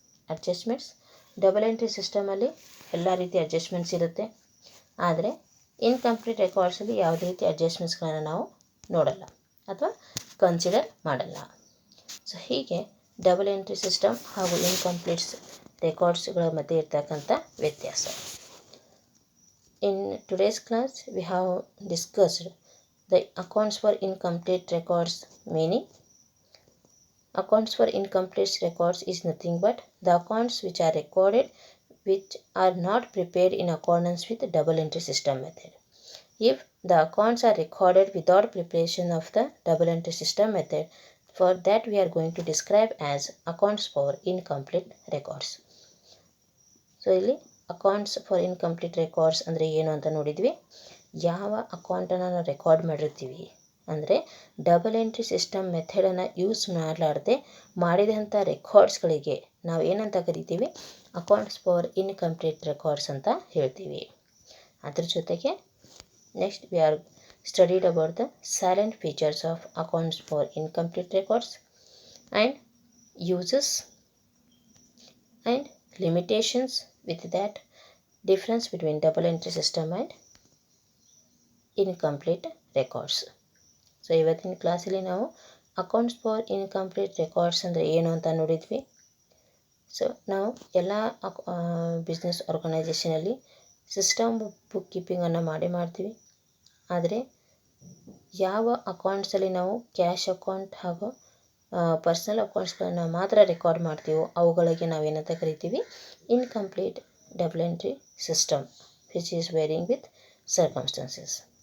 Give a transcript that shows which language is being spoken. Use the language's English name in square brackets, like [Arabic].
[Kannada] Adjustments, double entry ಸಿಸ್ಟಮಲ್ಲಿ ಎಲ್ಲ ರೀತಿ adjustments ಇರುತ್ತೆ. ಆದರೆ ಇನ್ಕಂಪ್ಲೀಟ್ ರೆಕಾರ್ಡ್ಸಲ್ಲಿ ಯಾವುದೇ ರೀತಿ ಅಡ್ಜಸ್ಟ್ಮೆಂಟ್ಸ್ಗಳನ್ನು ನಾವು ನೋಡಲ್ಲ ಅಥವಾ ಕನ್ಸಿಡರ್ ಮಾಡಲ್ಲ. ಸೊ ಹೀಗೆ ಡಬಲ್ ಎಂಟ್ರಿ ಸಿಸ್ಟಮ್ ಹಾಗೂ ಇನ್ಕಂಪ್ಲೀಟ್ಸ್ ರೆಕಾರ್ಡ್ಸ್ಗಳ ಮಧ್ಯೆ ಇರ್ತಕ್ಕಂಥ ವ್ಯತ್ಯಾಸ. [English] In today's class, we have discussed the accounts for incomplete records meaning. Accounts for incomplete records is nothing but the accounts which are recorded which are not prepared in accordance with the double entry system method. If the accounts are recorded without preparation of the double entry system method, for that we are going to describe as accounts for incomplete records. [Kannada] So ಇಲ್ಲಿ accounts for incomplete records ಅಂದರೆ ಏನು ಅಂತ ನೋಡಿದ್ವಿ. ಯಾವ ಅಕೌಂಟನ್ನು ನಾವು record ಮಾಡಿರ್ತೀವಿ ಅಂದರೆ ಡಬಲ್ ಎಂಟ್ರಿ ಸಿಸ್ಟಮ್ ಮೆಥಡನ್ನು ಯೂಸ್ ಮಾಡಲಾರ್ದೆ ಮಾಡಿದಂಥ ರೆಕಾರ್ಡ್ಸ್ಗಳಿಗೆ ನಾವು ಏನಂತ ಕರಿತೀವಿ, ಅಕೌಂಟ್ಸ್ ಫಾರ್ ಇನ್ಕಂಪ್ಲೀಟ್ ರೆಕಾರ್ಡ್ಸ್ ಅಂತ ಹೇಳ್ತೀವಿ. ಅದ್ರ ಜೊತೆಗೆ [English] Next we are studied about the silent features of accounts for incomplete records and uses and limitations. With that, difference between double entry system and incomplete records. [Kannada] So ಇವತ್ತಿನ ಕ್ಲಾಸಲ್ಲಿ ನಾವು accounts for incomplete records ಅಂದರೆ ಏನು ಅಂತ ನೋಡಿದ್ವಿ. So ನಾವು ಎಲ್ಲ business ಆರ್ಗನೈಜೇಷನಲ್ಲಿ system book ಕೀಪಿಂಗನ್ನು ಮಾಡ್ತೀವಿ. ಆದರೆ ಯಾವ ಅಕೌಂಟ್ಸಲ್ಲಿ ನಾವು ಕ್ಯಾಶ್ ಅಕೌಂಟ್ ಹಾಗೂ ಪರ್ಸನಲ್ ಅಕೌಂಟ್ಸ್ಗಳನ್ನು ಮಾತ್ರ ರೆಕಾರ್ಡ್ ಮಾಡ್ತೀವೋ ಅವುಗಳಿಗೆ ನಾವೇನಂತ ಕರಿತೀವಿ, [English] Incomplete double entry system which is varying with circumstances.